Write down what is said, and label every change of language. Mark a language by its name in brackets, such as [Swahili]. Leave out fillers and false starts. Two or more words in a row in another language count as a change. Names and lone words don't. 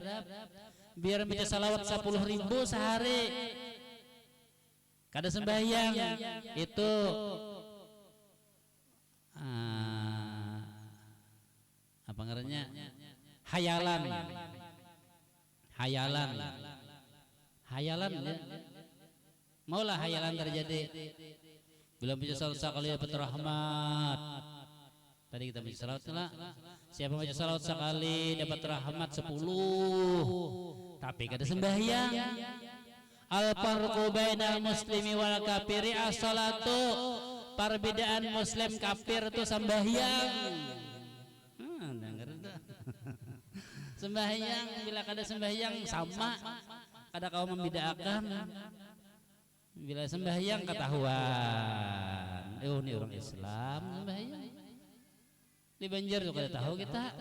[Banjar] Biar baca salawat 10.000 sehari kada sembahyang itu apa ngarannya hayalan ya. Maulah hayalan terjadi belum baca salawat sekali dapat rahmat. Tadi kita baca salawat lah. Siapa baca salawat sekali dapat rahmat 10. Tapi kada sembahyang. [Arabic] الفرق بين المسلم والكافر الصلاة. [Banjar] Perbedaan muslim kafir itu sembahyang. Dengar itu. Sembahyang bila kada sembahyang sama. Kada kau membedakan. Bila sembahyang ketahuan. Ini orang Islam sembahyang. Di Banjar juga ada tahu kita.